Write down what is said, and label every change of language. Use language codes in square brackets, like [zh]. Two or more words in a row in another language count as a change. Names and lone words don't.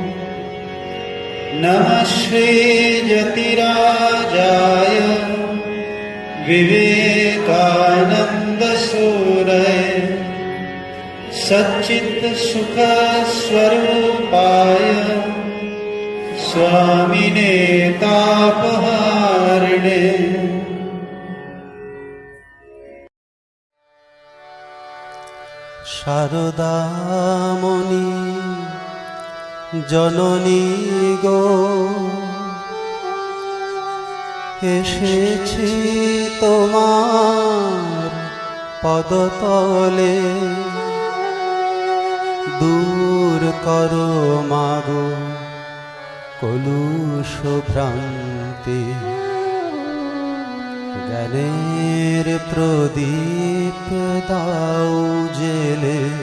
[sa] नमः श्रीयतिराजाय विवेकानन्दसूरये सच्चित्सुखस्वरूपाय स्वामिने तापहारिणे। [bn] শারদামণি জননী গো एसेছি তোমার পদতলে, দূর করো মাগো কলুষ ভ্রান্তি, জ্ঞানের প্রদীপ দাও জেলে।